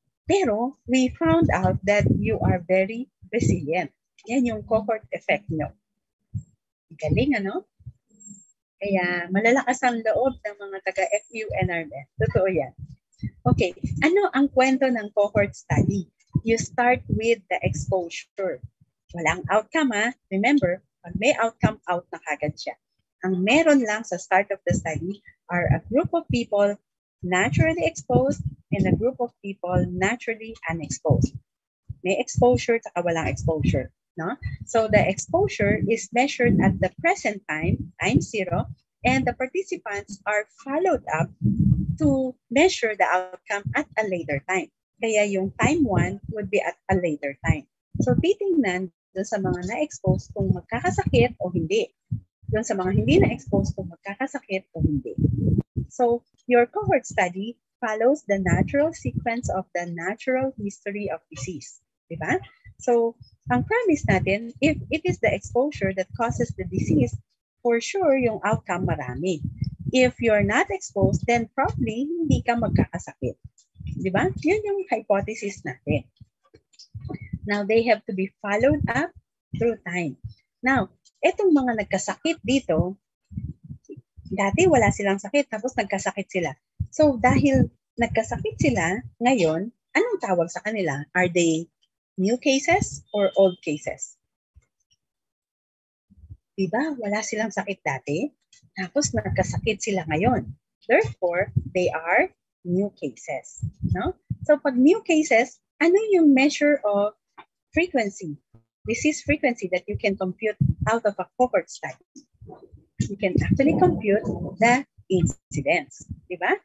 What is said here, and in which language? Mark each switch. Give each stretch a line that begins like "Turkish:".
English: Pero we found out that you are very resilient.
Filipino: Yan yung cohort effect nyo. Galing, ano? Kaya malalakas ang loob ng mga taga-FEU NRMF. Totoo yan. Okay, ano ang kwento ng cohort study?
English: You start with the exposure.
Filipino: Walang outcome, ha?
English: Remember,
Filipino: pag may outcome, out na kagad siya. Ang meron lang sa
English: start of the study are a group of people naturally exposed and a group of people naturally unexposed.
Filipino: May exposure at walang exposure.
English: No? So the exposure is measured at the present time, time 0, and the participants are followed up to measure the outcome at a later time. Kaya yung time 1 would be at a later time.
Filipino: So titingnan doon sa mga na-expose kung magkakasakit o hindi. Doon sa mga hindi na-expose kung magkakasakit o hindi.
English: So your cohort study follows the natural sequence of the natural history of disease. Diba?
Filipino: So ang premise natin,
English: if it is the exposure that causes the disease,
Filipino: for sure yung outcome marami.
English: If you're not exposed, then probably
Filipino: hindi ka magkakasakit.
English: Diba?
Filipino: Yun yung hypothesis natin.
English: Now, they have to be followed up through time.
Filipino: Now, etong mga nagkasakit dito, dati wala silang sakit, tapos nagkasakit sila. So, dahil nagkasakit sila, ngayon, anong tawag sa kanila?
English: Are they new cases or old cases?
Filipino: Diba? Wala silang sakit dati, tapos nagkasakit sila ngayon.
English: Therefore, they are new cases. No? So, pag new cases, ano yung measure of frequency, disease frequency that you can compute out of a cohort study? You can actually compute the incidence. Diba?